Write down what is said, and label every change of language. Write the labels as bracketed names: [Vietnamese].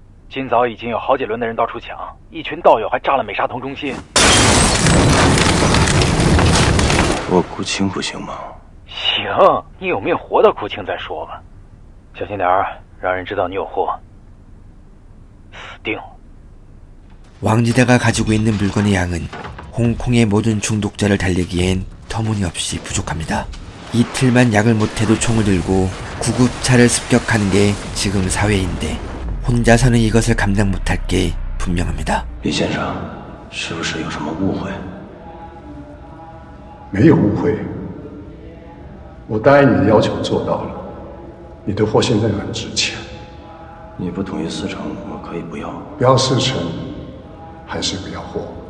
[Chinese] 今早已经有好几轮的人到处抢，一群道友还炸了美沙酮中心。我哭清不行吗？行，你有命活到哭清再说吧。小心点儿，让人知道你有货，死定了。 [Korean] 왕지다가 가지고 있는 물건의 양은 홍콩의 모든 중독자를 달래기엔 터무니없이 부족합니다. 이틀만 약을 못해도 총을 들고 구급차를 습격하는 게 지금 사회인데 혼자서는 이것을 감당 못할 게 분명합니다. [Chinese] 李先生，是不是有什么误会？没有误会，我答应你的要求做到了。你的货现在很值钱。你不同意4成，我可以不要。不要4成，还是不要货？